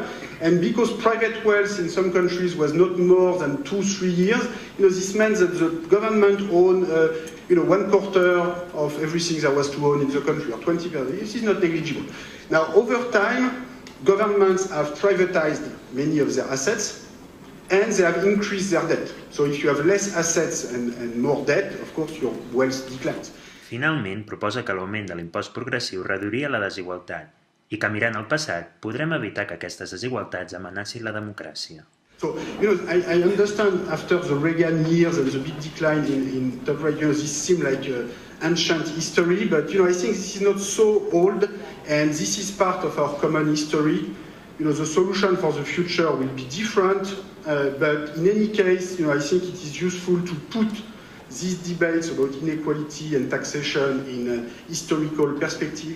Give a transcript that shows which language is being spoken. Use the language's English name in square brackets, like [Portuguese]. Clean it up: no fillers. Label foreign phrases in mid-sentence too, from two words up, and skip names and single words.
[English] And because private wealth in some countries was not more than 2-3 years, this meant that the government owned 1/4 of everything there was to own in the country, or 20%. This is not negligible. Now, over time, governments have privatized many of their assets, and they have increased their debt. So if you have less assets and more debt, of course, your wealth declines. [Catalan] Finalment, proposa que l'augment de l'impost progressiu reduiria la desigualtat i que mirant al passat podrem evitar que aquestes desigualtats amenacin la democràcia. [English] So, I understand after the Reagan years there was a big decline in top right. This seemed like ancient history, but I think this is not so old, and this is part of our common history. The solution for the future will be different, but in any case, I think it is useful to put these debates about inequality and taxation in a historical perspective.